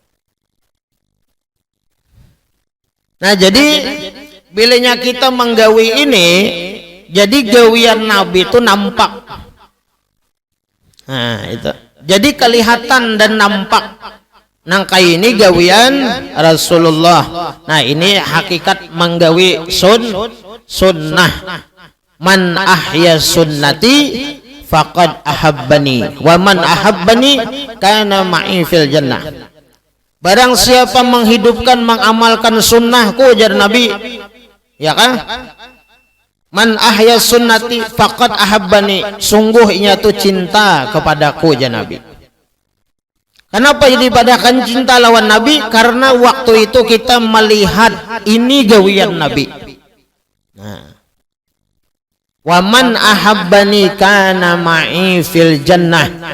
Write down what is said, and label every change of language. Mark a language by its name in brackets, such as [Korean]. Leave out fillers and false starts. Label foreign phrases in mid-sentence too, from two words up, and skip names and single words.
[Banjar] Nah, jadi bilanya kita menggawi ini, jadi gawian Nabi itu nampak. Nah, itu. Jadi kelihatan dan nampak. Nangka ini gawian Rasulullah. Nah, ini hakikat menggawi sunnah. [Arabic] من أحيا سنتي فقد أحبني ومن أحبني كان معي في الجنة. [Banjar] Barang siapa menghidupkan mengamalkan sunnahku, ujar Nabi, ya kan? [Arabic] من أحيا سنتي فقد أحبني, [Banjar] sungguh ia tuh cinta kepadaku, ujar Nabi. Kenapa jadi padakan cinta lawan Nabi? Karena waktu itu kita melihat ini gawian Nabi. Nah, [Arabic] ومن أحبني كان معي في الجنة.